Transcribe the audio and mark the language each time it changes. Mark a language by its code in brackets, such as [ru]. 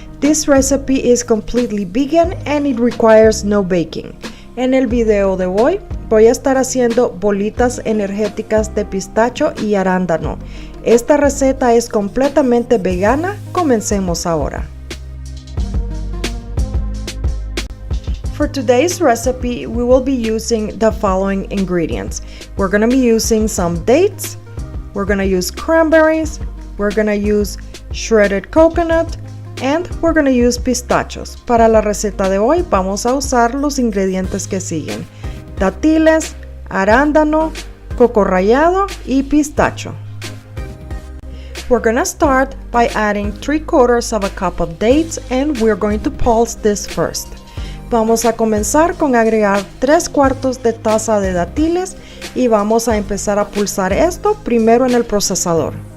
[en] This recipe is completely vegan and it requires no baking. [es] En el video de hoy, voy a estar haciendo bolitas energéticas de pistacho y arándano. Esta receta es completamente vegana. Comencemos ahora. [en] For today's recipe, we will be using the following ingredients. We're going to be using some dates. We're going to use cranberries, we're going to use shredded coconut, and we're going to use pistachios. [es] Para la receta de hoy vamos a usar los ingredientes que siguen: dátiles, arándano, coco rallado y pistacho. [en] We're going to start by adding 3/4 of a cup of dates and we're going to pulse this first. [es] Vamos a comenzar con agregar 3/4 de taza de dátiles y vamos a empezar a pulsar esto primero en el procesador.